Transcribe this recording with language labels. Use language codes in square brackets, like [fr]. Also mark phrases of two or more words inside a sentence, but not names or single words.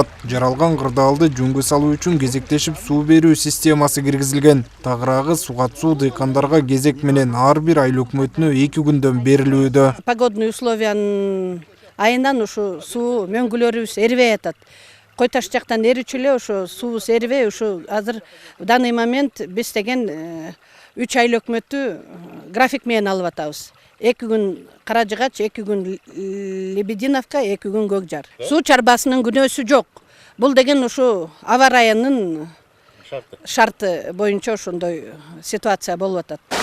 [ky] Жаралган кырдаалды жөнгө салуу үчүн кезектешип суу берүү системасы киргизилген. Тагыраагы сугат суу дыйкандарга кезек менен ар бир айыл өкмөтүнө 2 күндөн берилүүдө. Погодный условиянын айынан ушу суу мөңгүлөрүбүз эрибей атат. Кой таш жактан эричү эле ошо суубуз эрибей, ошо азыр [ru] в данный момент [ky] биз деген 3 айыл өкмөтү график менен алып атабыз. 2 күн Каражыгач, 2 күн Лебединовка, 2 күн Көкжар. Суу чарбасынын күнөөсү жок. Бул деген ушу аба районунун шарты боюнча ошондой ситуация болуп атат.